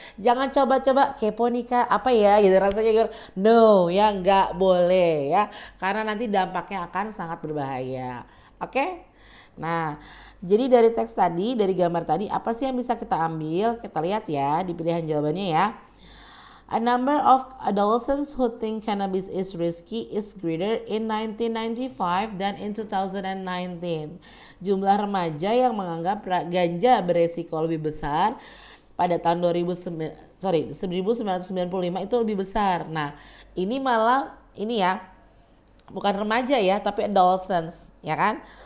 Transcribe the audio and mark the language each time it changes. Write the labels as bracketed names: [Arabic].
[Indonesian] Jangan coba-coba kepo nih Kak, apa ya gitu rasanya gitu. No ya, nggak boleh ya, karena nanti dampaknya akan sangat berbahaya. Oke? Nah, jadi dari teks tadi, dari gambar tadi, apa sih yang bisa kita ambil? Kita lihat ya di pilihan jawabannya ya. [English] A number of adolescents who think cannabis is risky is greater in 1995 than in 2019. [Indonesian] Jumlah remaja yang menganggap ganja beresiko lebih besar pada tahun 1995 itu lebih besar. Nah, ini malah ini ya, bukan remaja ya, tapi adolescents, ya kan?